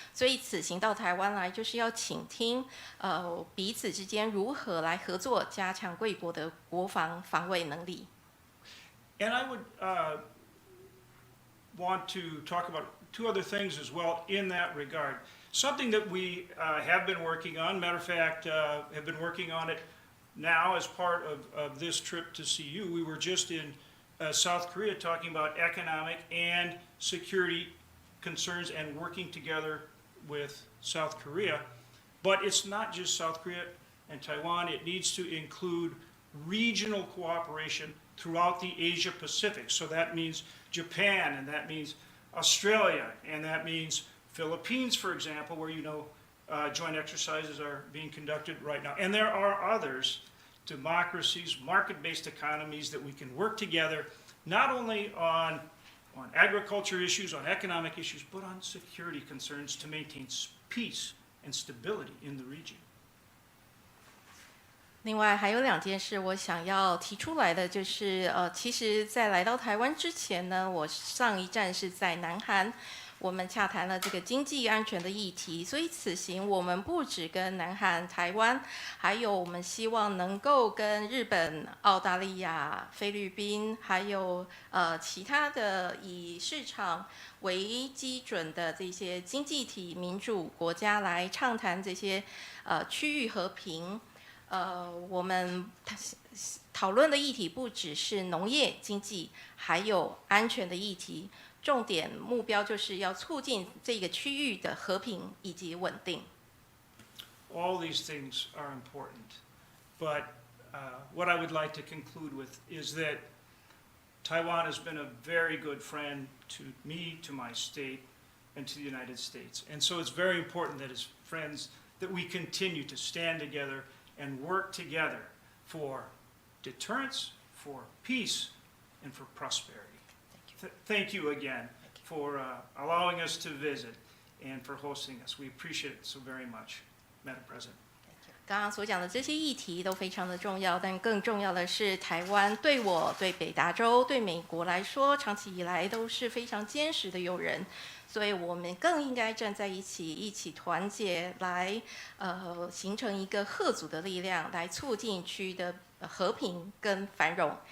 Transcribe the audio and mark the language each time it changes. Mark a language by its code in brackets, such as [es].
[zh] 所以此行到台湾来，就是要倾听彼此之间如何来合作，加强贵国的国防防卫能力。 [en] And I would want to talk about two other things as well in that regard. Something that we have been working on, matter of fact, have been working on it now as part of this trip to see you. We were just in South Korea talking about economic and security concerns and working together with South Korea. But it's not just South Korea and Taiwan. It needs to include regional cooperation throughout the Asia Pacific. So that means Japan, and that means Australia, and that means Philippines, for example, where joint exercises are being conducted right now. And there are others, democracies, market-based economies that we can work together, not only on agriculture issues, on economic issues, but on security concerns to maintain peace and stability in the region. [zh] 另外还有2件事我想要提出来的，就是其实在来到台湾之前呢，我上一站是在南韩，我们洽谈了这个经济安全的议题，所以此行我们不只跟南韩、台湾，还有我们希望能够跟日本、澳大利亚、菲律宾，还有其他的以市场为基准的这些经济体民主国家来畅谈这些区域和平。我们讨论的议题不只是农业、经济，还有安全的议题。重点目标就是要促进这个区域的和平以及稳定。 [en] All these things are important, but what I would like to conclude with is that Taiwan has been a very good friend to me, to my state, and to the United States. And so it's very important that as friends that we continue to stand together and work together for deterrence, for peace, and for prosperity. Thank you again for allowing us to visit and for hosting us. We appreciate it so very much, Madam President. [zh] 刚刚所讲的这些议题都非常的重要，但更重要的是，台湾对我、对北达州、对美国来说，长期以来都是非常坚实的友人。所以我们更应该站在一起，一起团结，来形成一个合组的力量，来促进区域的和平跟繁荣。